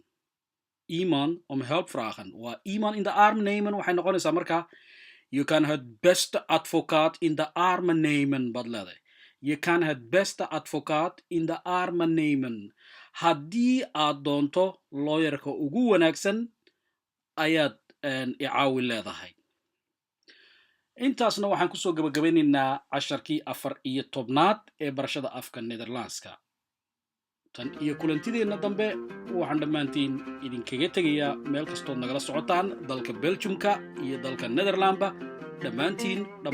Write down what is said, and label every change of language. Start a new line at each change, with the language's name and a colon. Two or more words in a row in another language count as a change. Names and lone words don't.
Dutch: Iemand om hulp vragen. Waa iemand in de arm nemen
Somali: waxay noqonaysaa marka
Dutch: je kan het beste advocaat in de armen nemen
Somali: baad leedahay.
Dutch: Je kan het beste advocaat in de armen nemen.
Somali: Haddii aad doonto lawyerka ugu wanaagsan ayaad icaawi leedahay. Intaasna waxaan kusoo gabagabeynaynaa casharkii 14 ee barashada afka Nederlandska. Tan iyo kulantideenna dambe waxaan dhammaantiin idinkaga tegayaa meel kastood nagala socotaan dalka Belgiumka iyo dalka Nederlandba.